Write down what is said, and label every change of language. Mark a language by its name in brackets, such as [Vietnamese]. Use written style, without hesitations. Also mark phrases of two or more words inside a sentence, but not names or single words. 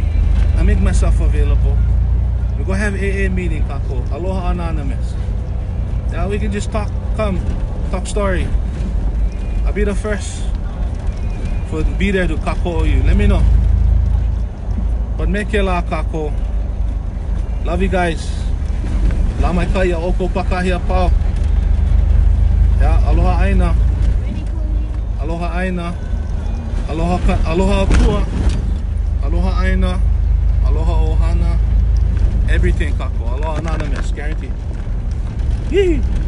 [English] I make myself available. We go have AA meeting, kako. Aloha Anonymous. Now we can just talk. Come, talk story. I'll be the first for be there to kako you. Let me know. But mekela, kako. Love you guys. [Hawaiian] Lamai kaya oko pakahia pau. [English] Yeah, [Hawaiian] aloha aina. Aloha aina. Aloha akua. Aloha aina. Aloha ohana. [English] Everything, kako. [Hawaiian] Aloha Anonymous, [English] guaranteed. Yee.